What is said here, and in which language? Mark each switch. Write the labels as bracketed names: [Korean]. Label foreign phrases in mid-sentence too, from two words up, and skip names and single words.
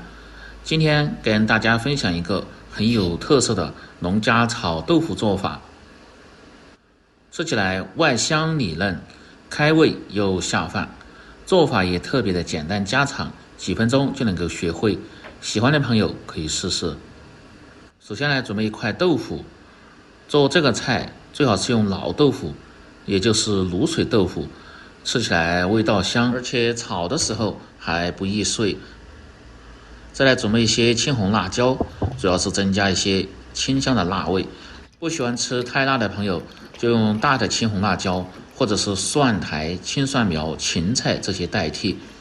[Chinese] 今天跟大家分享一個很有特色的農家炒豆腐做法，吃起來外香裡嫩，開胃又下飯，做法也特別的簡單家常，幾分鐘就能夠學會，喜歡的朋友可以試試。首先來準備一塊豆腐，做這個菜最好是用老豆腐，也就是滷水豆腐，吃起來味道香，而且炒的時候還不易碎。再來準備一些青紅辣椒，主要是增加一些清香的辣味。不喜歡吃太辣的朋友，就用大的青紅辣椒，或者是蒜苔、青蒜苗、芹菜這些代替。